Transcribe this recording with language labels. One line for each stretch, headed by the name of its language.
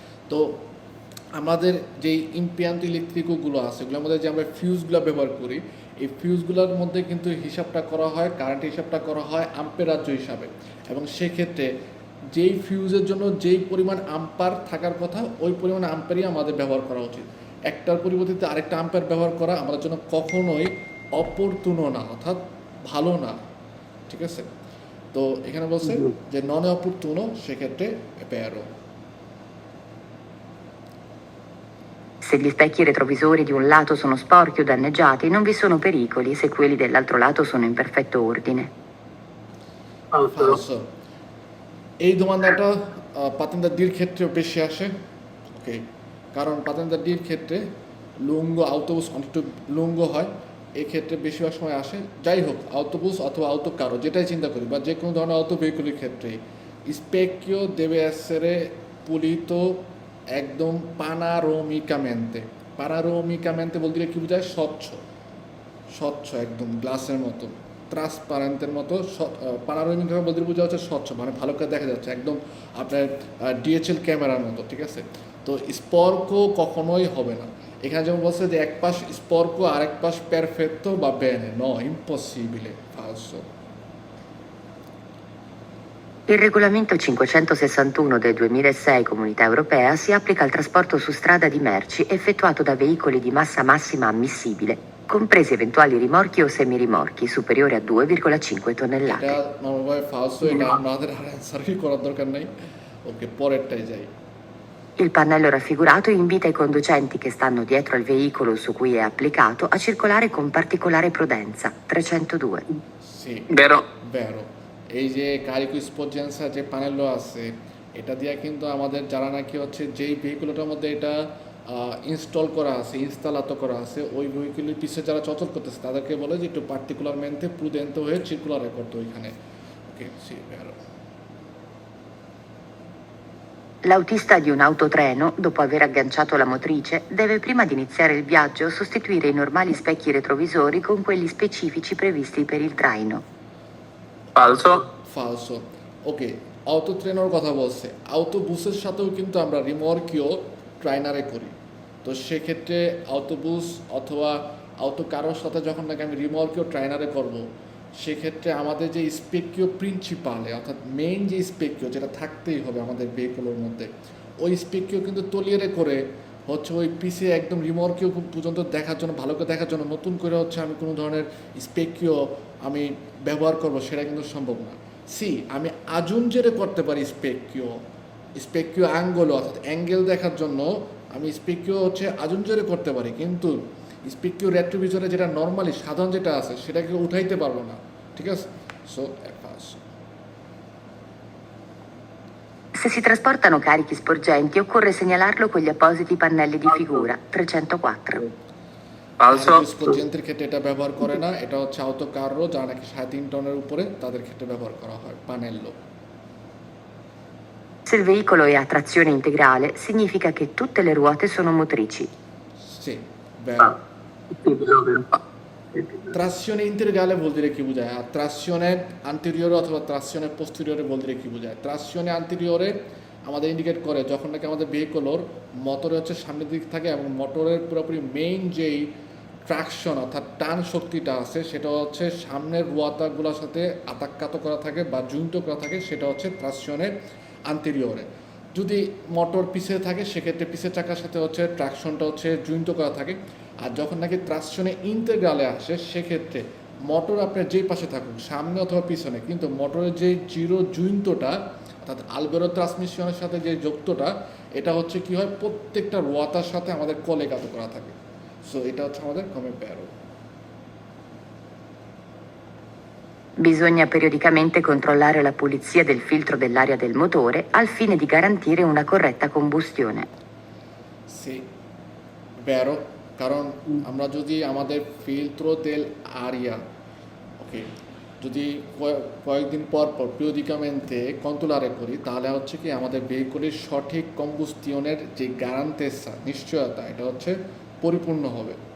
Bangla: তো আমাদের যেই ইম্পিয়ান্ট ইলেকট্রিকগুলো আছে এগুলোর মধ্যে যে আমরা ফিউজগুলো ব্যবহার করি, এই ফিউজগুলোর মধ্যে কিন্তু হিসাবটা করা হয়, কারেন্টের হিসাবটা করা হয় আম্পেরাজ্য হিসাবে, এবং সেক্ষেত্রে যেই ফিউজের জন্য যেই পরিমাণ আম্পার থাকার কথা ওই পরিমাণ আম্পারই আমাদের ব্যবহার করা উচিত। একটার পরিবর্তে আরেকটা আম্পার ব্যবহার করা আমাদের জন্য কখনোই অপরতুন না, অর্থাৎ ভালো না, ঠিক আছে। তো এখানে বলছে যে নন অপরতুন, সেক্ষেত্রে প্যারো।
Italian: Se gli specchi retrovisori di un lato sono sporchi o danneggiati, non vi sono pericoli se quelli dell'altro lato sono in perfetto ordine. Falso.
Bangla: এই দোমানদাটা পাতেন্দার ডির ক্ষেত্রেও বেশি আসে, ওকে, কারণ পাতেন্দার ডির ক্ষেত্রে লুঙ্গ আউটোবুস অনেকটু লুঙ্গ হয়, এক্ষেত্রে বেশিরভাগ সময় আসে। যাই হোক, আউটোবুস অথবা আউটো কারো যেটাই চিন্তা করি বা যে কোনো ধরনের অটো ভেহিকুলের ক্ষেত্রে স্পেকিও দেবে এসেরে পুলিতো একদম পানারোমিকামেন্তে বলতে কি বোঝায়, স্বচ্ছ একদম গ্লাসের মতো, ট্রান্সপারেন্টের মতো। পানারোমিকা বলতে বোঝা হচ্ছে স্বচ্ছ, মানে ভালো করে দেখা যাচ্ছে একদম আপনার ডিএচএল ক্যামেরার মতো, ঠিক আছে। তো স্পর্ক কখনোই হবে না। এখানে যেমন বলছে যে এক পাশ স্পর্ক আর এক পাশ পেরফেক্টো বা বেনে, no, ইম্পসিবile,
Italian: falso. Il regolamento 561 del 2006 Comunità Europea si applica al trasporto su strada di merci effettuato da veicoli di massa massima ammissibile, compresi eventuali rimorchi o semirimorchi superiori a 2,5 tonnellate.
Bangla: এটা নরমালি
Italian: falso,
Bangla: এটা আমাদের আর অ্যানসারই করার দরকার নাই। ওকে, পরেরটাই যাই।
Italian: Il pannello raffigurato invita i conducenti che stanno dietro al veicolo su cui è applicato a circolare con particolare prudenza. 302. Sì. Vero. Vero.
Bangla: এই যে Kariko স্পোর্জেন্সা যে প্যানেলও আছে, এটা দিয়ে কিন্তু আমাদের যারা নাকি হচ্ছে যেই ভেহিকুলটার মধ্যে এটা ইনস্টল করা আছে, ইনস্টলাতো করা আছে, ওই ভেহিকুলের পিছিয়ে যারা চলাচল করতেছে তাদেরকে বলে যে একটু পার্টিকুলারমেন্টে প্রুডেন্ট হয়ে সার্কুলারে করতে ওইখানে। ওকে, C ভেরো।
Italian: L'autista di un autotreno, dopo aver agganciato la motrice, deve prima di iniziare il viaggio sostituire i normali specchi retrovisori con quelli specifici previsti per il traino. Falso.
Bangla: ফালসো। Okay, auto ট্রেনের কথা বলছে, অটোবুসের সাথেও কিন্তু আমরা রিমর্কিও ট্রাইনারে করি। তো সেক্ষেত্রে অটোবুস অথবা অটো কারোর সাথে যখন নাকি আমি রিমর্কিও ট্রাইনারে করব, সেক্ষেত্রে আমাদের যে স্পেকিও প্রিন্সিপালে অর্থাৎ মেইন যে স্পেকিও যেটা থাকতেই হবে আমাদের ভেহিকুলের মধ্যে, ওই স্পেকিও কিন্তু তলিয়ারে করে হচ্ছে ওই পিসে একদম রিমর্কিও পর্যন্ত দেখার জন্য, ভালো করে দেখার জন্য নতুন করে হচ্ছে আমি কোনো ধরনের স্পেকিও আমি ব্যবহার করব, সেটা কিন্তু সম্ভব না। সি, আমি আজুঞ্জেরে করতে পারি স্পেকিও অ্যাঙ্গেল অর্থাৎ অ্যাঙ্গেল দেখার জন্য আমি স্পেকিও হচ্ছে আজুঞ্জেরে করতে পারি, কিন্তু স্পেকিও রেট্রোভিজরে যেটা নর্মালি সাধারণ যেটা আছে সেটাকে উঠাইতে পারবো না, ঠিক আছে? So pass.
Italian: Se si trasportano carichi sporgenti, occorre segnalarlo con gli appositi pannelli di figura 304. Falso.
Bangla: স্পোর্জেন্টের ক্ষেত্রে এটা ব্যবহার করে না, এটা হচ্ছে অটো কারও যারা নাকি 3.5 টনের উপরে তাদের ক্ষেত্রে ব্যবহার করা হয় পানেল্লো।
Italian: Se il veicolo è a trazione integrale, significa che tutte le ruote sono motrici. Sì, vero. Sì, vero. Trazione integrale vuol dire che bugia, trazione anteriore অথবা trazione posteriore vuol dire
Bangla: কি বোঝায়? trazione anteriore আমাদের indicate করে যখন নাকি আমাদের ভেহিকলের মোটরে হচ্ছে সামনের দিক থাকে এবং মোটরের পুরোপুরি মেইন যেই ট্রাকশন অর্থাৎ টান শক্তিটা আছে সেটা হচ্ছে সামনের রুয়াতাগুলোর সাথে আতাক্কাত করা থাকে বা জুইন্ট করা থাকে, সেটা হচ্ছে ট্রাকশনের আন্তেরিয়রে। যদি মোটর পিছিয়ে থাকে সেক্ষেত্রে পিছের চাকার সাথে হচ্ছে ট্রাকশনটা হচ্ছে জুইন্ট করা থাকে। আর যখন নাকি ট্রাকশনে ইন্টেগ্রালে আসে সেক্ষেত্রে মোটর আপনার যেই পাশে থাকুক সামনে অথবা পিছনে, কিন্তু মোটরের যে জিরো জুইন্টটা অর্থাৎ আলবেরো ট্রান্সমিশনের সাথে যে যুক্তটা, এটা হচ্ছে কি হয় প্রত্যেকটা রোয়াতার সাথে আমাদের কলেগাত করা থাকে। সো এটা হচ্ছে আমাদের কমে প্যারো।
Italian: Bisogna periodicamente controllare la pulizia del filtro dell'aria del motore al fine di garantire una corretta combustione.
Bangla: C প্যারো, কারণ আমরা যদি আমাদের ফিল্ট্রো দেল আরিয়া ওকে যদি কয়েকদিন পর পর পিরিয়ডিকামেন্টে কন্ট্রোলারে করি, তাহলে হচ্ছে কি আমাদের ভেহিকুলের সঠিক কম্বুস্টিয়নের যে গ্যারান্টেসা নিশ্চয়তা এটা হচ্ছে পরিপূর্ণ হবে।